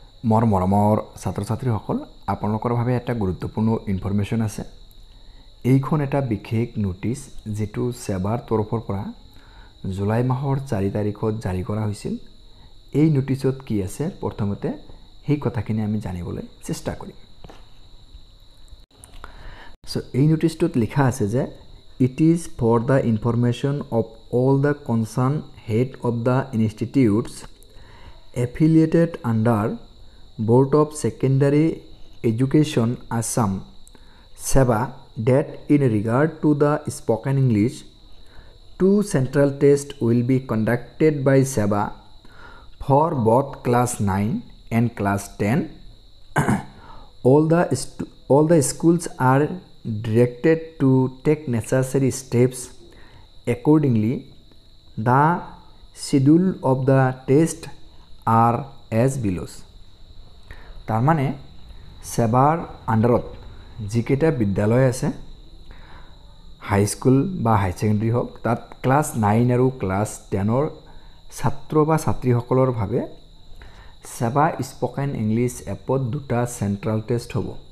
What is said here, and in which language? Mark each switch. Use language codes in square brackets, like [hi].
[as] মোৰ মৰমৰ ছাত্ৰ ছাত্ৰীসকল আপোনালোকৰ বাবে এটা গুৰুত্বপূৰ্ণ ইনফৰমেশ্যন আছে। এইখন এটা বিশেষ নোটিছ যেটো সেৱাৰ তৰফৰ পৰা জুলাই মাহৰ 4 তাৰিখত জাৰি কৰা হৈছিল। এই নোটিছত কি আছে প্ৰথমতে সেই কথাখিনি আমি জানিবলৈ চেষ্টা কৰিম। সো এই নোটিছটোত লিখা আছে যে [en] it is for the information of all the concerned head of the institutes affiliated under Board of Secondary Education Assam SEBA that in regard to the spoken English, 2 central tests will be conducted by SEBA for both class 9 and class 10. all the schools are directed to take necessary steps accordingly. The schedule of the test are as below. [as] তাৰ মানে সেৱাৰ আন্ডাৰত যিকেইটা বিদ্যালয় আছে হাই school বা হাই secondary হওক তাত class 9 আৰু ক্লাছ 10ৰ ছাত্ৰ বা ছাত্ৰীসকলৰ বাবে সেৱা স্পোকেন ইংলিছ এপত দুটা সেন্ট্ৰাল টেষ্ট হ'ব।